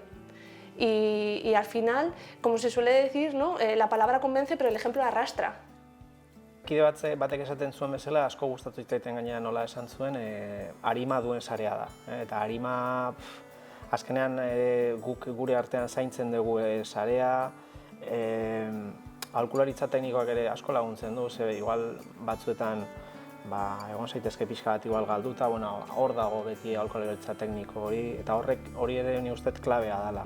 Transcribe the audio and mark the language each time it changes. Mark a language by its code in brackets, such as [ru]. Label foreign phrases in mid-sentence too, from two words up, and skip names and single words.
[es] Y al final, como se suele decir, ¿no? La palabra convence, pero el ejemplo arrastra. [eu] Kide batek esaten zuen bezala, asko gustatu zitzaiten gainera nola esan zuen, arima duen sarea da. Eta Azkenean guk gure artean zaintzen dugu sarea, aholkularitza teknikoak ere asko laguntzen du, ze igual batzuetan egon zaitezke pixka bat igual galduta, hor dago beti aholkularitza tekniko hori, eta hori ere ni uste klabea dela.